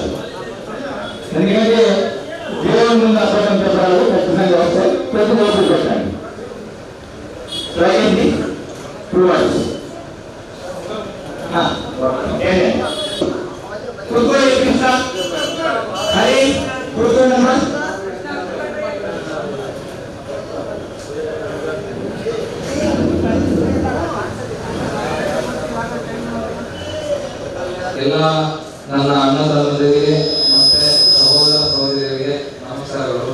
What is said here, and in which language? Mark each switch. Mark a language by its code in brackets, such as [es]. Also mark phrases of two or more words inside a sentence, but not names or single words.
[te] ఎందుకంటే దేవుని ముందు అప్పటం చెప్పాలి, ఖచ్చితంగా వస్తాయి. ప్రతి రోజు పెట్టండి. రాకేష్ 2 words. హరి కూర్చోండమ్మా. [kn] ಎಲ್ಲ ನನ್ನ ಅಣ್ಣ ತಮ್ಮಂದಿರಿಗೆ ಮತ್ತೆ ಸಹೋದರ ಸಹೋದರಿಯರಿಗೆ ನಮಸ್ಕಾರಗಳು.